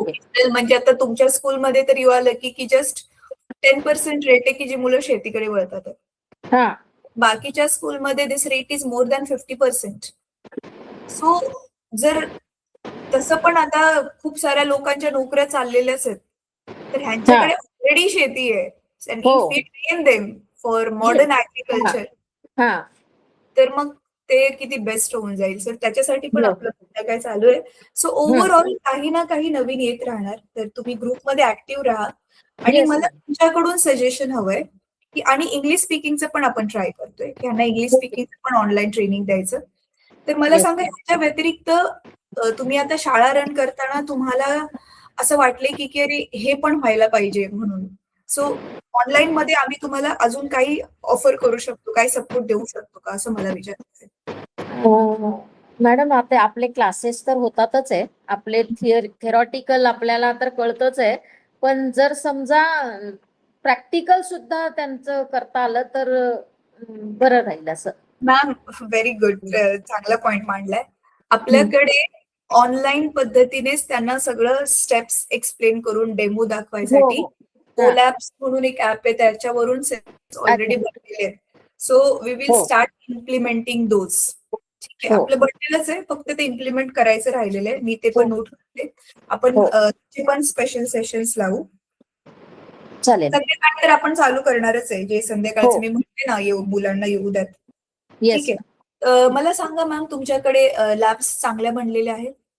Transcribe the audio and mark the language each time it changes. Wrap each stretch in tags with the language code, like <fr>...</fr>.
<mr>Vocational म्हणजे आता तुमच्या स्कूलमध्ये तर</mr> <en>you are lucky</en> <mr>की जस्ट 10% रेट आहे की जी मुलं शेतीकडे वळतात आहे. हा. बाकीच्या स्कूलमध्ये</mr> <en>This rate is more than 50%.</en> <mr>So जर तसं पण आता खूप साऱ्या लोकांच्या नोकऱ्या चाललेल्याच आहेत, तर ह्यांच्याकडे ऑलरेडी शेती आहे.</mr> <en>And</en> <mr>हो.</mr> <en>if we train them for modern agriculture,</en> <mr>हा. तर मग ते किती बेस्ट होऊन जाईल. सर त्याच्यासाठी पण हो. आपलं सध्या काय चालू आहे. सो ओव्हरऑल काही ना काही नवीन येत राहणार. तर तुम्ही ग्रुपमध्ये ऍक्टिव्ह राहा. आणि</mr> <en>Yes,</en> <mr>मला</mr> <en>ma'am.</en> <mr>तुमच्याकडून सजेशन हवंय की आणि इंग्लिश स्पीकिंगचं पण आपण ट्राय करतोय की ह्यांना इंग्लिश स्पीकिंगचं पण ऑनलाईन ट्रेनिंग द्यायचं. तर मला</mr> <en>Yes,</en> <mr>सांगा ह्याच्या व्यतिरिक्त तुम्ही आता शाळा रन करताना तुम्हाला असं वाटलंय की अरे हे पण व्हायला पाहिजे म्हणून. सो ऑनलाईन मध्ये आम्ही तुम्हाला अजून काही ऑफर करू शकतो, काही सपोर्ट देऊ शकतो का, असं मला विचारायचंय. मॅडम आता आपले क्लासेस तर होतातच आहे, आपले थेरॉटिकल आपल्याला तर कळतच आहे, पण जर समजा प्रॅक्टिकल सुद्धा त्यांचं करता आलं तर बरं राहील असं. मॅम व्हेरी गुड, चांगला पॉइंट मांडलाय. आपल्याकडे ऑनलाईन पद्धतीनेच त्यांना सगळं स्टेप्स एक्सप्लेन करून डेमो दाखवायसाठी कोलॅब्स म्हणून एक ऍप आहे, त्याच्यावरून ऑलरेडी बनलेले आहेत.</mr> <en>So we will start implementing those.</en> <mr>ठीक आहे, आपलं बनलेलंच आहे, फक्त ते इम्प्लिमेंट करायचं राहिलेलं आहे. मी ते पण नोट करते. आपण ते पण स्पेशल सेशन्स लावू. चालेल. संध्याकाळी तर आपण चालू करणारच आहे, जे संध्याकाळचं मी म्हणते ना मुलांना येऊ द्यात. ठीक आहे. मला सांगा मॅम, तुमच्याकडे लॅब्स चांगल्या बनलेल्या आहेत?</mr>